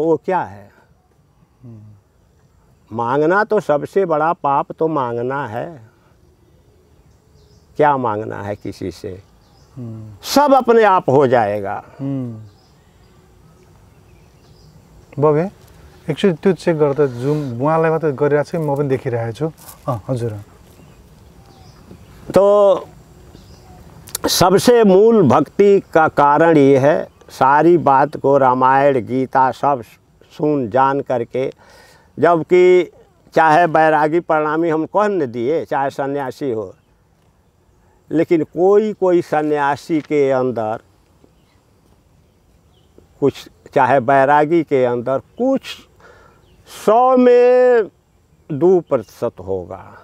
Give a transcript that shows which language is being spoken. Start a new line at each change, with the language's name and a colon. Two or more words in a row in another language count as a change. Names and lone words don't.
Hindi: वो क्या है? मांगना तो सबसे बड़ा पाप तो मांगना है। क्या मांगना है किसी से? सब अपने आप हो जाएगा।
Nepali: बबे एकचोटि त्यो चेक गर्दा जुम उहाँलाई मात्रै गरिरहेको छु, म पनि देखिरहेको छु। हजुर।
Hindi: तो सबसे मूल भक्ति का कारण ये है, सारी बात को रामायण गीता सब सुन जान करके, जबकि चाहे बैरागी प्रणामी हम कह न दिए, चाहे सन्यासी हो, लेकिन कोई कोई सन्यासी के अंदर कुछ, चाहे बैरागी के अंदर कुछ 100 में 2% होगा।